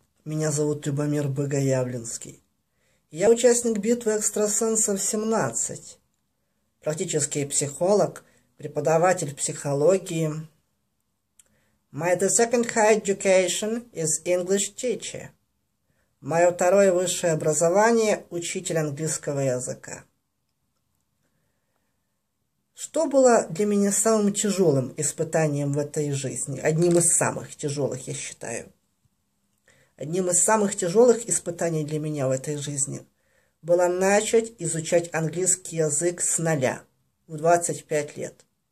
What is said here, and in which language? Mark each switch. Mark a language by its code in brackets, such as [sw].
[ru] Меня зовут Любомир Богоявленский. Я участник битвы экстрасенсов 17. Практический психолог, преподаватель психологии. [en] My second high education is English teacher. [ru] Мое второе высшее образование – учитель английского языка. Что было для меня самым тяжелым испытанием в этой жизни? Одним из самых тяжелых, я считаю. Одним из самых тяжелых испытаний для меня в этой жизни было начать изучать английский язык с нуля в 25 лет.